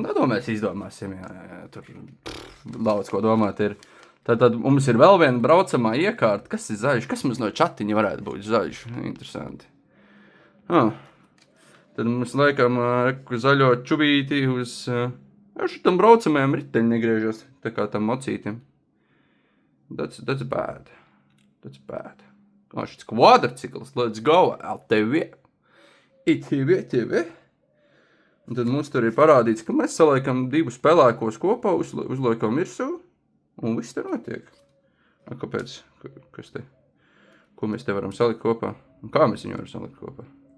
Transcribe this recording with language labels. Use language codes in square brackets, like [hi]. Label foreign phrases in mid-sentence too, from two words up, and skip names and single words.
[lv] To mēs izdomāsim, jā, tur daudz ko domāt ir. Tad mums ir vēl viena braucamā iekārta. Kas ir zaļš? Kas mums no čatiņa varētu būt zaļš? Interesanti. Tad mums laikam zaļo čubīti uz šitam braucamajam riteņi negriežas, tā kā tam mocītim. [en] That's bad. [lv] Šis kvadrcikls, [en] let's go, [lv] LTV. ITV. Un tad mums tur ir parādīts, ka mēs saliekam 2 pelēkos kopā, uzliekam virsū, un viss te notiek. Kāpēc? Kas te? Ko mēs te varam salikt kopā? Un kā mēs viņu varam salikt kopā?